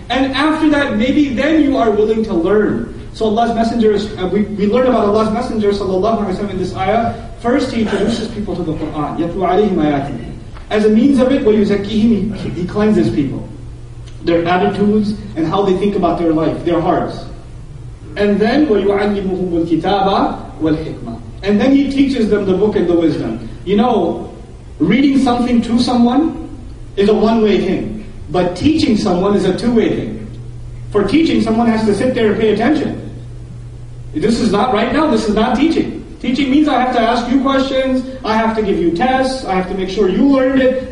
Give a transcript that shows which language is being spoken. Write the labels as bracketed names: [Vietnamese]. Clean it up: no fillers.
[English] And after that, maybe then you are willing to learn. So Allah's Messenger, we learn about Allah's Messenger sallallahu alaihi wasallam in this ayah. First, he introduces people to the Quran. [Arabic] يَتْلُو عَلَيْهِمْ آيَاتِهِ. [English] As a means of it, [Arabic] وَيُزَكِّيهِمْ, [English] he cleanses people. Their attitudes and how they think about their life, their hearts. And then, [Arabic] وَيُعَلِّمُهُمُ الْكِتَابَ وَالْحِكْمَةِ. [English] And then he teaches them the book and the wisdom. You know, reading something to someone is a one-way thing. But teaching someone is a two-way thing. For teaching, someone has to sit there and pay attention. This is not right now, this is not teaching. Teaching means I have to ask you questions, I have to give you tests, I have to make sure you learned it.